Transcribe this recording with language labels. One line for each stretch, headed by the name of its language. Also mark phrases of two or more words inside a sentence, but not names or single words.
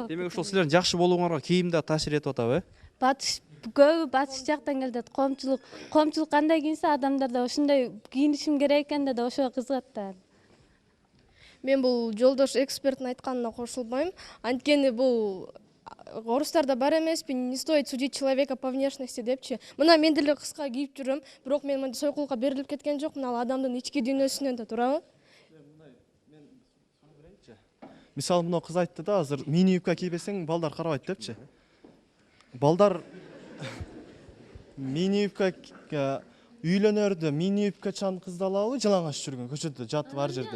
Kyrgyz: Демек ушул силердин жакшы болууңарга кийим да таасир этип атабы? Батыш көбү батыш жактан келет, коомчулук кандай кийинсе, адамдар да ошондой кийинишим керек экен да ошого кызыгат да. Мен бул жолдош эксперттин айтканына кошулбайм. Анткени бул орустарда бар эмеспи,
Russian: не стоит судить человека по внешности депчи.
Kyrgyz: Мына мен деле кыска кийип жүрөм, бирок мен мындай сойкулукка берилип кеткен жокмун, ал адамдын ички дүйнөсүнөн да, туурабы? Мисалы мына кыз айтты да, азыр мини юбка кийбесең балдар карабайт депчи. Балдар мини юбка үйлөнөрдө мини юбкачан кызды алабы, жалаңаш жүргөн көчөдө жатып ар жерде.